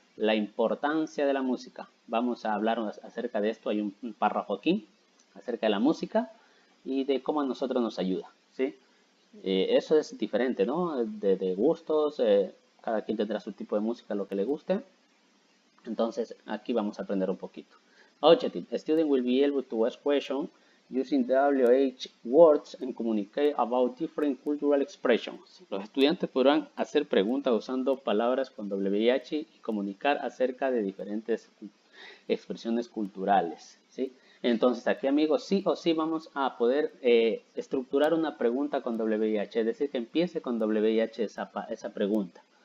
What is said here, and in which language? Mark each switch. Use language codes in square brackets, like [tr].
[es] La importancia de la música. Vamos a hablar acerca de esto. Hay un párrafo aquí acerca de la música y de cómo a nosotros nos ayuda, ¿sí? Eso es diferente, ¿no? De gustos. Cada quien tendrá su tipo de música, lo que le guste. Entonces, aquí vamos a aprender un poquito. [en] Objective. A student will be able to ask questions using WH words and communicate about different cultural expressions. [es] Los estudiantes podrán hacer preguntas usando palabras con WH y comunicar acerca de diferentes expresiones culturales, ¿sí? Entonces, aquí, amigos, sí o sí vamos a poder estructurar una pregunta con WH, es decir, que empiece con WH esa pregunta.